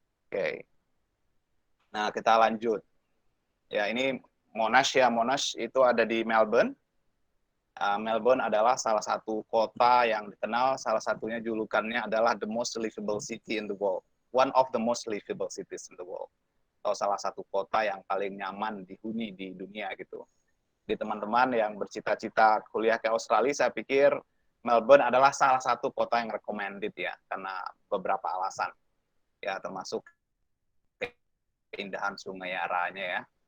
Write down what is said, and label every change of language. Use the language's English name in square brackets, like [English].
[Indonesian] Oke. Nah, kita lanjut. Ya, ini Monash ya. Monash itu ada di Melbourne. Melbourne adalah salah satu kota yang dikenal, salah satunya julukannya adalah [English] the most livable city in the world. One of the most livable cities in the world. [Indonesian] Atau salah satu kota yang paling nyaman dihuni di dunia gitu. Di teman-teman yang bercita-cita kuliah ke Australia, saya pikir Melbourne adalah salah satu kota yang recommended ya, karena beberapa alasan. Ya, termasuk keindahan Sungai Yaranya ya.